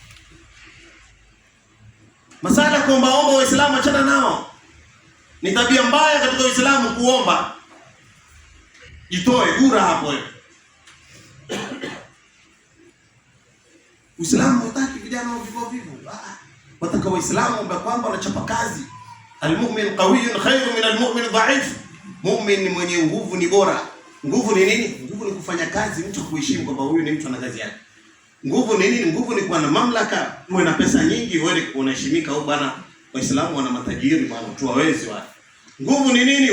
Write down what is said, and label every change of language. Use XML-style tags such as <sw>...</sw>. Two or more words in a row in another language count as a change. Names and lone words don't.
<sw>Masala kuomba Waislamu achana nao. Ni tabia mbaya katika Uislamu kuomba. Jitoe gura hapo wewe. Uislamu hutaki vijana vivu. Wataka Waislamu kwamba wanachapa kazi.</sw> <ar>المؤمن قوي خير من المؤمن ضعيف.</ar> <sw>Mu'min mwenye nguvu ni bora. Nguvu ni nini? Nguvu ni kufanya kazi, mtu kuheshimu kwamba huyu ni mtu ana kazi yake. Nguvu ni nini? Nguvu ni kuwa na mamlaka, uwe na pesa nyingi, wewe unaheshimika. Au bwana, Waislamu wana matajiri bwana, tu hawezi wale. Nguvu ni nini?</sw>